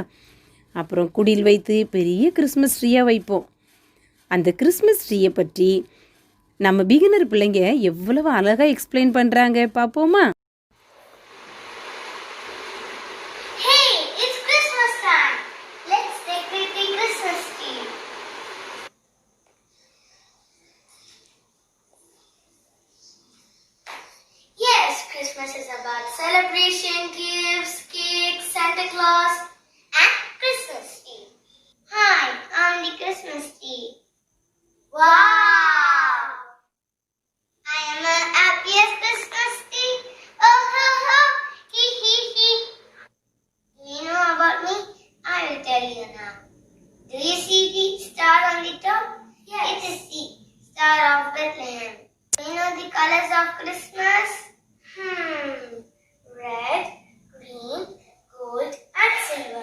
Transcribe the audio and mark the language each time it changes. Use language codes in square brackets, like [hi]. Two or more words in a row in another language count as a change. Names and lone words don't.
[ta] அப்புறம் குடில் வைத்து பெரிய [en] Christmas tree [ta] வைப்போம். அந்த [en] Christmas tree [ta] பற்றி நம்ம பிகினர் பிள்ளைங்க எவ்வளவு அழகாக எக்ஸ்பிளைன் பண்ணுறாங்க பார்ப்போமா? [en] Christmas is about celebration, gifts, cakes, Santa Claus, and Christmas tree. Hi, I'm the Christmas tree. Wow! I am the happiest Christmas tree. Oh ho ho, hee hee hee. You know about me? I will tell you now. Do you see the star on the top? Yes. It is the Star of Bethlehem. Do you know the colors of Christmas? Red, green, gold, and silver.